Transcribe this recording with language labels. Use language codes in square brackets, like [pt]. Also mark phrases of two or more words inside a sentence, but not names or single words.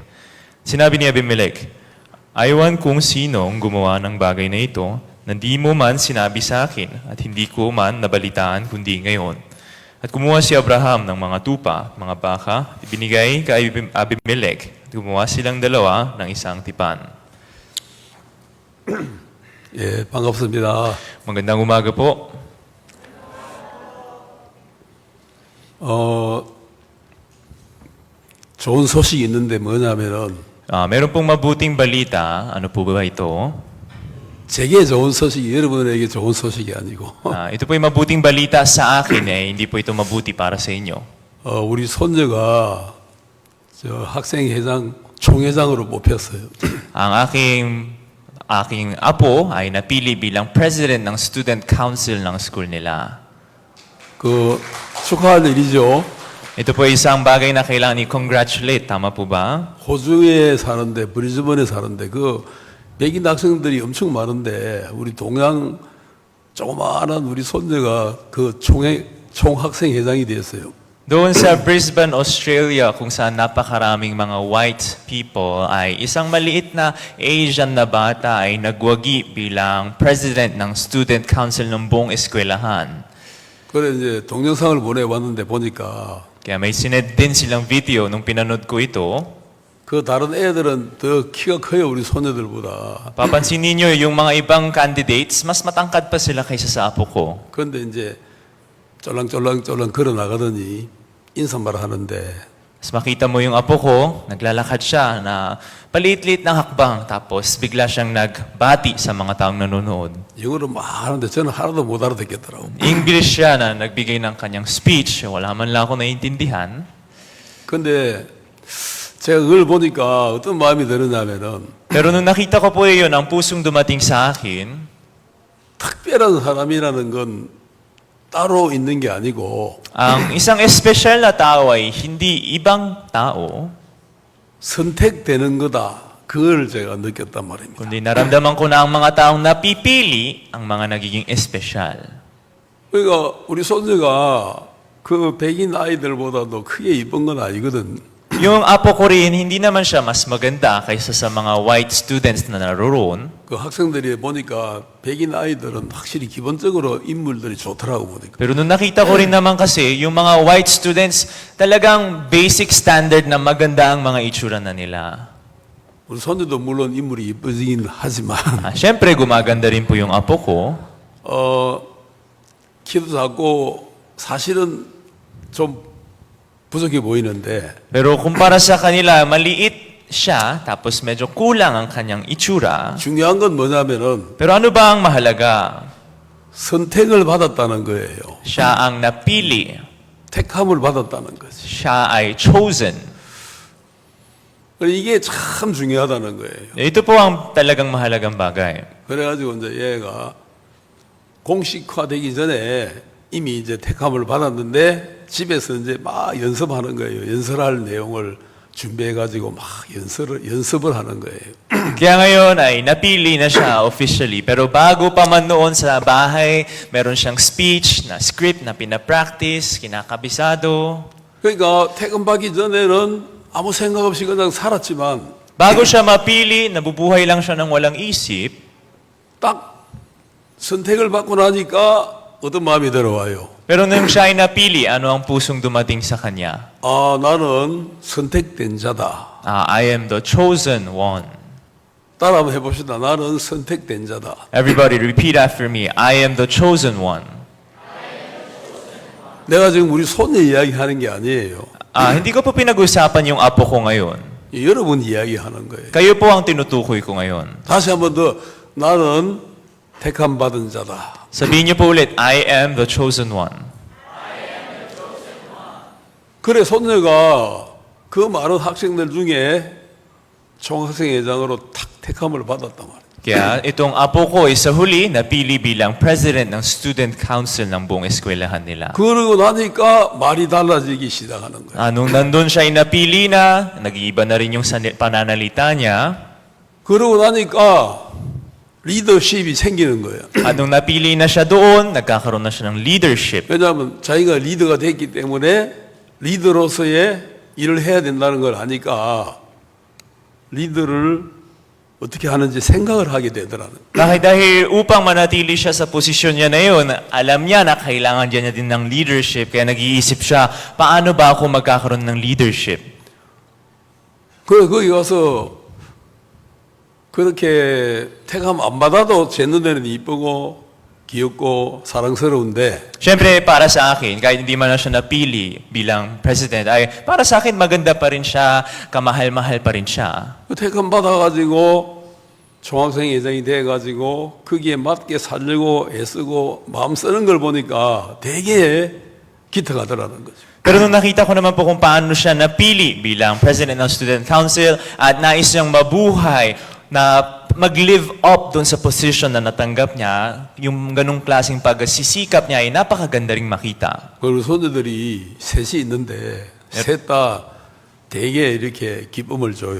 [tl] Sinabi ni Abimelech, "Ayawan kung sinong gumawa ng bagay na ito, na di mo man sinabi sa akin at hindi ko man nabalitaan kundi ngayon." At kumuha si Abraham ng mga tupa, mga baka, ibinigay kay Abimelech at gumawa silang dalawa ng isang tipan. [ko] 예, 반갑습니다. [tl] Magandang umaga po. [ko] 좋은 소식이 있는데 뭐냐면은 [tl] Meron pong mabuting balita. Ano po ba ito? [ko] 제게 좋은 소식이 여러분에게 좋은 소식이 아니고 [tl] Ito po yung mabuting balita sa akin hindi po ito mabuti para sa inyo. [ko] 우리 손녀가 저 학생회장 총회장으로 뽑혔어요. [tl] Ang aking apo ay napili bilang president ng [en] student council [tl] ng school nila. [ko] 그 축하할 일이죠. [tl] Ito po isang bagay na kailangan i-congratulate. Tama po ba? [ko] 호주에 사는데 브리즈번에 사는데 그 백인 학생들이 엄청 많은데 우리 동양 조그마한 우리 손녀가 그 총학생회장이 됐어요. [tl] Doon sa Brisbane, Australia, kung saan napakaraming mga [en] white people, [tl] ay isang maliit na Asian na bata ay nagwagi bilang president ng [en] student council [tl] ng buong eskwelahan. [ko] 그래 이제 동영상을 보내왔는데 보니까 [tl] Kaya may sinend din silang video nung pinanood ko ito. [ko] 그 다른 애들은 더 키가 커요 우리 소녀들보다. [tl] Papansin ninyo yung mga ibang candidates, mas matangkad pa sila kaysa sa apo ko. [ko] 그런데 이제 쫄랑쫄랑 걸어 나가더니 인사말 하는데 [tl] Mas makita mo yung apo ko, naglalakad siya na paliit-liit ng hakbang, tapos bigla siyang nagbati sa mga taong nanonood. [ko] 영어로 막 하는데 저는 하나도 못 알아듣겠더라고. [tl] English siya na nagbigay ng kanyang speech, wala man lang ako naiintindihan. [ko] 근데 제가 그걸 보니까 어떤 마음이 드느냐면은 [tl] Pero nung nakita ko po yun, ang pusong dumating sa akin, [ko] 특별한 사람이라는 건 따로 있는 게 아니고 [tl] ang isang espesyal na tao ay hindi ibang tao, [ko] 선택되는 거다. 그걸 제가 느꼈단 말입니다. [tl] kundi naramdaman ko na ang mga taong napipili ang mga nagiging espesyal. [ko] 그러니까 우리 손녀가 그 백인 아이들보다도 크게 이쁜 건 아니거든. [tl] Yung apo ko rin, hindi naman siya mas maganda kaysa sa mga [en] white students [tl] na naroon. [ko] 그 학생들이 보니까 백인 아이들은 확실히 기본적으로 인물들이 좋더라고 보니까. [tl] Pero nung nakita ko rin naman kasi, yung mga [en] white students, [tl] talagang [en] basic standard [tl] na maganda ang mga itsura na nila. [ko] 우리 손녀도 물론 인물이 이쁘긴 하지만 [tl] Siyempre, gumaganda rin po yung apo ko. [ko] 키도 작고 사실은 좀 부족해 보이는데 [tl] Pero kumpara sa kanila, maliit siya, tapos medyo kulang ang kanyang itsura. [ko] 중요한 건 뭐냐면은 [tl] Pero ano ba ang mahalaga? [ko] 선택을 받았다는 거예요. [tl] Siya ang napili. [ko] 택함을 받았다는 거지. [tl] Siya ay chosen. [ko] 이게 참 중요하다는 거예요. [tl] Ito po ang talagang mahalagang bagay. [ko] 그래가지고 이제 얘가 공식화되기 전에 이미 이제 택함을 받았는데 집에서 이제 막 연습하는 거예요. 연설할 내용을 준비해가지고 막 연습을 하는 거예요. [tl] Kaya ngayon ay napili na siya officially. Pero bago pa man noon sa bahay, meron siyang speech na script na pinapractice, kinakabisado. [ko] 그러니까 퇴근받기 전에는 아무 생각 없이 그냥 살았지만 [tl] Bago siya mapili, nabubuhay lang siya ng walang isip. [ko] 딱 선택을 받고 나니까 어떤 마음이 들어와요? [tl] Pero nung siya ay napili, ano ang pusong dumating sa kanya? [ko] 나는 선택된 자다. [en] I am the chosen one. [ko] 따라 한번 해봅시다. 나는 선택된 자다. [en] Everybody repeat after me. I am the chosen one. [ko] 내가 지금 우리 손녀 이야기하는 게 아니에요. [tl] Hindi ko po pinag-usapan yung apo ko ngayon. [ko] 여러분 이야기하는 거예요. [tl] Kayo po ang tinutukoy ko ngayon. [ko] 다시 한번 더 나는 택함 받은 자다. [tl] Sabihin niyo po ulit, [en] I am the chosen one. [ko] 그래 손녀가 그 많은 학생들 중에 총학생회장으로 탁 택함을 받았단 말이에요. [tl] Kaya itong apo ko ay sa huli napili bilang president ng [en] student council [tl] ng buong eskwelahan nila. [ko] 그러고 나니까 말이 달라지기 시작하는 거예요. [tl] Nung nandun siya ay napili na, nag-iiba na rin yung pananalita niya. [ko] 그러고 나니까 리더십이 생기는 거예요. [tl] At nung napili na siya doon, nagkakaroon na siya ng leadership. [ko] 왜냐하면 자기가 리더가 됐기 때문에 리더로서의 일을 해야 된다는 걸 아니까 리더를 어떻게 하는지 생각을 하게 되더라는. [tl] Dahil upang manatili siya sa posisyon niya na yun, alam niya na kailangan niya din ng leadership, kaya nag-iisip siya, paano ba ako magkakaroon ng leadership? [ko] 그래 거기 가서 그렇게 택함 안 받아도 제 눈에는 이쁘고 귀엽고 사랑스러운데 [tl] Siyempre, para sa akin, kahit hindi man na siya napili bilang president, ay para sa akin maganda pa rin siya, kamahal-mahal pa rin siya. [ko] 그 택함 받아가지고 총학생회장이 돼가지고 거기에 맞게 살려고 애쓰고 마음 쓰는 걸 보니까 되게 기특하더라는 거죠. [tl] Pero nung nakita ko naman po kung paano siya napili bilang president ng [en] student council [tl] at nais niyang mabuhay na [en] mag-live up [tl] doon sa position na natanggap niya, yung ganung klaseng pagsisikap niya ay napakaganda ring makita. [ko] 그리고 손녀들이 셋이 있는데 셋 다 되게 이렇게 기쁨을 줘요.